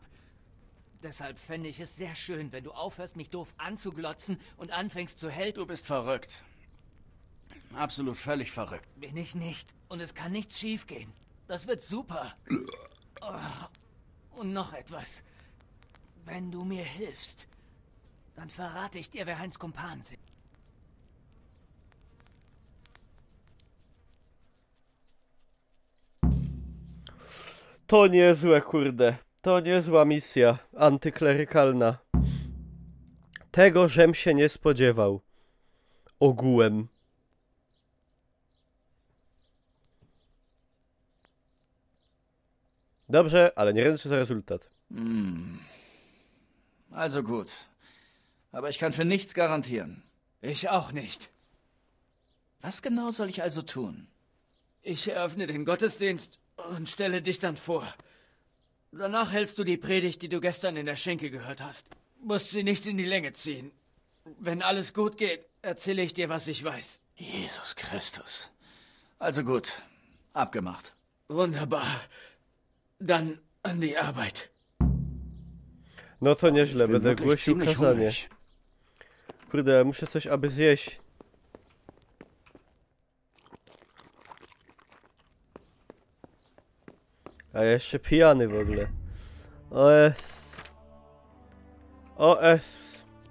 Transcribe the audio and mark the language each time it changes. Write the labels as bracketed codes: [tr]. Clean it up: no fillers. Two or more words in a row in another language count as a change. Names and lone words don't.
[de] Deshalb fände ich es sehr schön, wenn du aufhörst, mich doof anzuglotzen und anfängst zu helfen. Du bist verrückt. Absolut völlig verrückt. Bin ich nicht. Und es kann nichts schiefgehen. Das wird super. Und noch etwas. Wenn du mir hilfst, dann verrate ich dir, wer Heinz Kumpan sind. [pl] To niezłe, kurde. To niezła misja antyklerykalna. Tego, żem się nie spodziewał. Ogółem. Dobrze, ale nie ręczę za rezultat. [de] Also gut. Aber ich kann für nichts garantieren. Ich auch nicht. Was genau soll ich also tun? Ich eröffne den Gottesdienst und stelle dich dann vor. Danach hältst du die Predigt, die du gestern in der Schenke gehört hast. Musst sie nicht in die Länge ziehen. Wenn alles gut geht, erzähle ich dir, was ich weiß. Jesus Christus. Also gut. Abgemacht. Wunderbar. Dann an die Arbeit. [pl] No to nieźle, będę [de] wirklich [pl] głosił [de] ziemlich [pl] kazanie. [de] hungrig. [pl] Kurde, muszę coś aby zjeść. A ja jeszcze pijany w ogóle. O.S. O.S.